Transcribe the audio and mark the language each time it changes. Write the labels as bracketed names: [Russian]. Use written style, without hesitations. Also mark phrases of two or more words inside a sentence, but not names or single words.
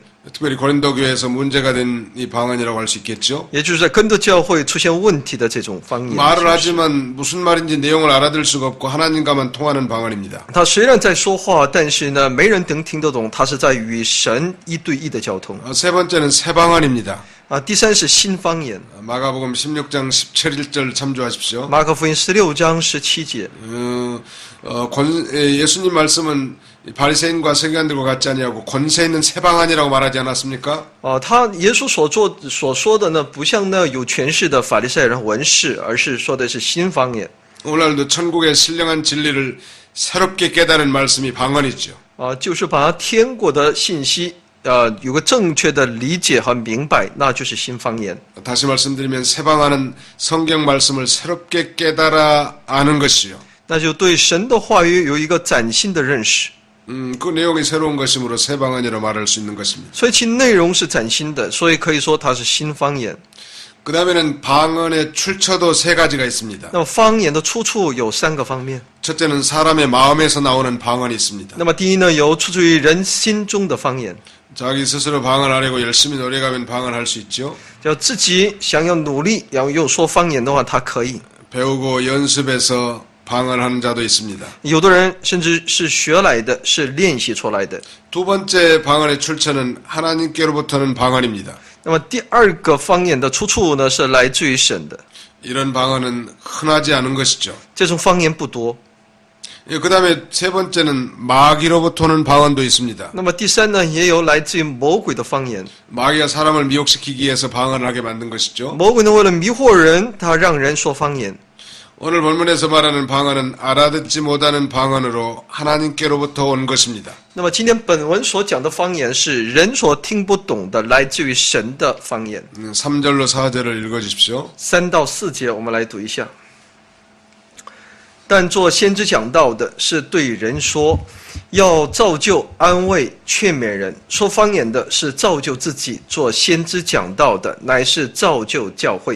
[Korean] 특별히 고린도 교회에서 문제가 된 이 방언이라고 할 수 있겠죠. [Chinese] 也就是在根特教会出现问题的这种方言。 [Korean] 말을 하지만 무슨 말인지 내용을 알아들 수가 없고 하나님과만 통하는 방언입니다. [Chinese] 他虽然在说话，但是呢，没人能听得懂，他是在与神一对一的交通。 [Korean] 세 번째는 새 방언입니다. [Chinese] 第三是新方言。 [Korean] 마가복음 16장 17절 참조하십시오. [Chinese] 马可福音16章17节。 [Korean] 예수님 말씀은 바리새인과 서기관들과 같지 아니하고 권세 있는 새 방언이라고 말하지 않았습니까? [Chinese] 耶稣所说的呢，不像那有权势的法利赛人文士，而是说的是新方言。 [Korean] 오늘날도 천국의 신령한 진리를 새롭게 깨달은 말씀이 방언이죠. [Chinese] 就是把天国的信息，有个正确的理解和明白，那就是新方言。 [Korean] 다시 말씀드리면 새 방언은 성경 말씀을 새롭게 깨달아 아는 것이요. [Chinese] 那就对神的话语有一个崭新的认识。 [Korean] 그 내용이 새로운 것이므로 새 방언이라고 말할 수 있는 것입니다. [Chinese] 所以其内容是崭新的，所以可以说它是新方言。 [Korean] 그 다음에는 방언의 출처도 세 가지가 있습니다. [Chinese] 那么方言的出处有3个方面。 [Korean] 첫째는 사람의 마음에서 나오는 방언이 있습니다. [Chinese] 那么第一呢，有出自于人心中的方言， [Korean] 자기 스스로 방언하려고 열심히 노력하면 방언할 수 있죠. [Chinese] 叫自己想要努力，然后又说方言的话，他可以。 [Korean] 배우고 연습해서 방언하는 자도 있습니다. [Chinese] 有的人甚至是学来的，是练习出来的。 [Korean] 두 번째 방언의 출처는 하나님께로부터는 방언입니다. [Chinese] 那么第二个方言的出处呢，是来自于神的。 [Korean] 이런 방언은 흔하지 않은 것이죠. [Chinese] 这种方言不多。 [Korean] 그 다음에 세 번째는 마귀로부터는 방언도 있습니다. [Chinese] 那么第三呢，也有来自于魔鬼的方言。 [Korean] 마귀가 사람을 미혹시키기 위해서 방언을 하게 만든 것이죠. [Chinese] 魔鬼呢，为了迷惑人，他让人说方言。 [Korean] 오늘 본문에서 말하는 방언은 알아듣지 못하는 방언으로 하나님께로부터 온 것입니다. [Chinese] 那么今天本文所讲的方言是人所听不懂的，来自于神的方言。 [Korean] 3절로 4절을 읽어주십시오. [Chinese] 3 到4节，我们来读一下。但做先知讲道的是对人说，要造就、安慰、劝勉人；说方言的是造就自己；做先知讲道的乃是造就教会。